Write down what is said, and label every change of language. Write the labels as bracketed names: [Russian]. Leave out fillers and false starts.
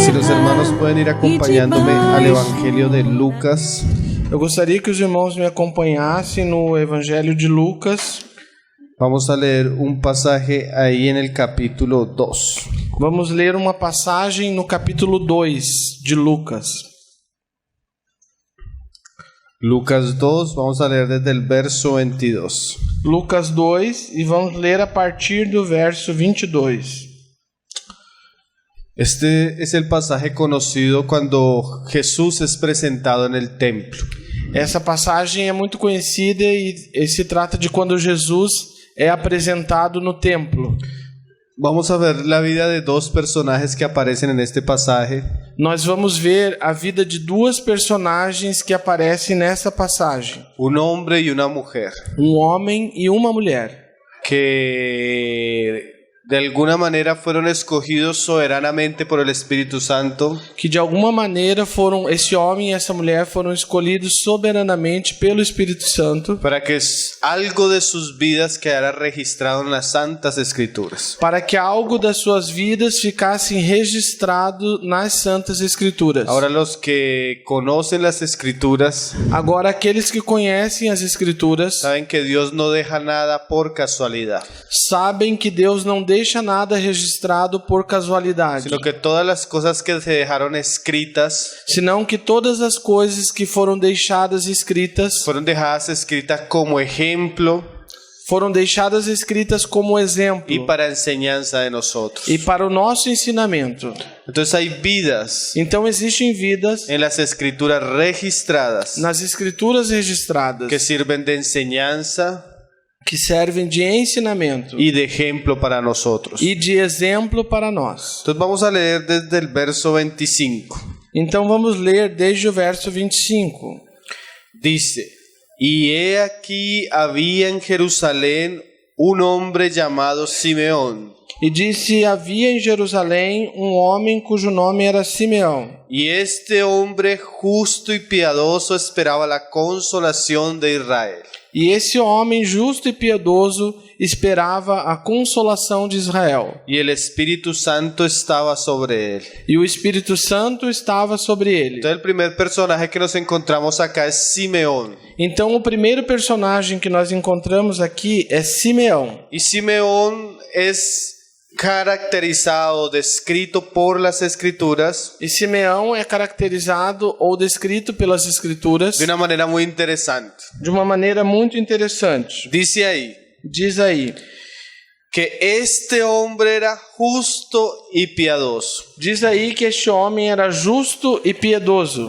[Spanish] Si los hermanos pueden ir acompañándome al Evangelio de Lucas. [Portuguese] Eu gostaria que os irmãos me acompanhassem no Evangelho de Lucas. [Spanish] Vamos a leer un pasaje ahí en el capítulo 2. [Portuguese] Vamos ler uma passagem no capítulo 2 de Lucas. [Spanish] Lucas 2, vamos a leer desde el verso 22. [Portuguese] Lucas 2, e vamos ler a partir do verso 22. [Spanish] Este es el pasaje conocido cuando Jesús es presentado en el templo. [Portuguese] Essa passagem é muito conhecida e se trata de quando Jesus é apresentado no templo. [Spanish] Vamos a ver la vida de dos personajes que aparecen en este pasaje. [Portuguese] Nós vamos ver a vida de duas personagens que aparecem nessa passagem. [Spanish] Un hombre y una mujer. [Portuguese] Um homem e uma mulher. [Spanish] Que de alguna manera fueron escogidos soberanamente por el Espíritu Santo. [Portuguese] Que de alguma maneira esse homem e essa mulher foram escolhidos soberanamente pelo Espírito Santo. [Spanish] Para que algo de sus vidas quedara registrado en las Santas Escrituras. [Portuguese] Para que algo das suas vidas ficasse registrado nas Santas Escrituras. [Spanish] Ahora los que conocen las Escrituras. [Portuguese] Agora aqueles que conhecem as Escrituras. [Spanish] Saben que Dios no deja nada por casualidad. [Portuguese] Sabem que Deus não deixa nada registrado por casualidade. [Spanish] Sino que todas las cosas que se dejaron escritas. [Portuguese] Senão que todas as coisas que foram deixadas escritas. [Spanish] Fueron dejadas escritas como ejemplo. [Portuguese] Foram deixadas escritas como exemplo. [Spanish] Y para enseñanza de nosotros. [Portuguese] E para o nosso ensinamento. [Spanish] Entonces hay vidas. [Portuguese] Então existem vidas. [Spanish] En las escrituras registradas. [Portuguese] Nas escrituras registradas. [Spanish] Que sirven de enseñanza. [Portuguese] Que servem de ensinamento [Spanish] y de ejemplo para nosotros. [Portuguese] E de exemplo para nós. [Spanish] Entonces vamos a leer desde el verso 25. [Portuguese] Então vamos ler desde o verso 25. [Spanish] Dice: Y he aquí había en Jerusalén un hombre llamado Simeón. [Portuguese] E disse: havia em Jerusalém um homem cujo nome era Simeão. [Spanish] Y este hombre justo y piadoso esperaba la consolación de Israel. [Portuguese] E esse homem justo e piedoso esperava a consolação de Israel. [Spanish] Y el Espíritu Santo estaba sobre él. [Portuguese] E o Espírito Santo estava sobre ele. [Spanish] Entonces el primer personaje que nos encontramos acá es Simeón. [Portuguese] Então o primeiro personagem que nós encontramos aqui é Simeão. [Spanish] Y Simeón es caracterizado, descrito por las Escrituras. [Portuguese] E Simeão é caracterizado ou descrito pelas Escrituras de uma maneira muito interessante. De uma maneira muito interessante. Diz aí que este homem era justo e piedoso. Diz aí que este homem era justo e piedoso.